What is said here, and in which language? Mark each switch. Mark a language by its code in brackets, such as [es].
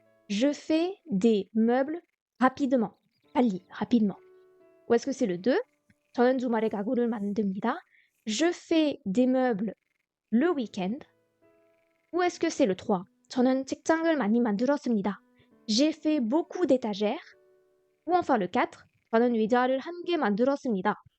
[fr] Je fais des meubles rapidement. 빨리, rapidement. Ou est-ce que c'est le 2? [ko] 저는 주말에 가구를 만듭니다. [fr] Je fais des meubles le week-end. Ou est-ce que c'est le 3? [ko] 저는 책장을 많이 만들었습니다. [fr] J'ai fait beaucoup d'étagères. Ou enfin le 4. [ko] 저는 의자를 한 개 만들었습니다.